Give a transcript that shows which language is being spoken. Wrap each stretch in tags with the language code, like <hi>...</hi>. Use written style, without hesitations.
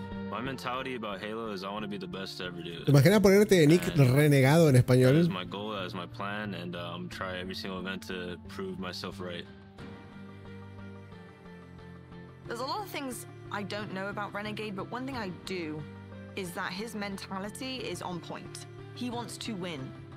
<en>My mentality about Halo is I want to be the best to ever do it.</en> <es>Imagina ponerte de nick renegado en español.</es> <en>That is my goal, that is my plan, and try every single event to prove myself right. There's a lot of things I don't know about Renegade, but one thing I do is that his mentality is on point. He wants to win.</en>